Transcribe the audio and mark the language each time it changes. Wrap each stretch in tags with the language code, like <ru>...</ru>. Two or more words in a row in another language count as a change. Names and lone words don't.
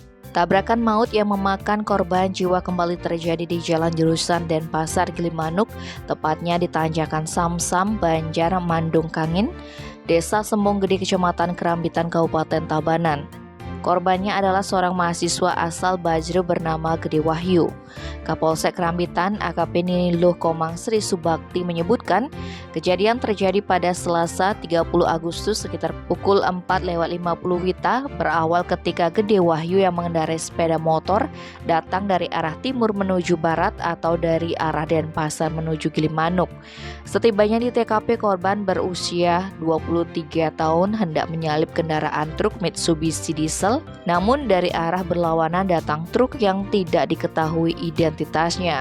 <id>Tabrakan maut yang memakan korban jiwa kembali terjadi di Jalan Jurusan Denpasar Gilimanuk, tepatnya di Tanjakan Samsam, Banjar, Mandung Kangin, Desa Sembong Gede, Kecamatan Kerambitan, Kabupaten Tabanan. Korbannya adalah seorang mahasiswa asal Bajru bernama Gede Wahyu. Kapolsek Kerambitan AKP Niluh Komang Sri Subakti menyebutkan kejadian terjadi pada Selasa 30 Agustus sekitar pukul 4:50 WITA, berawal ketika Gede Wahyu yang mengendarai sepeda motor datang dari arah timur menuju barat atau dari arah Denpasar menuju Gilimanuk. Setibanya di TKP, korban berusia 23 tahun hendak menyalip kendaraan truk Mitsubishi diesel, namun dari arah berlawanan datang truk yang tidak diketahui identitasnya.</id>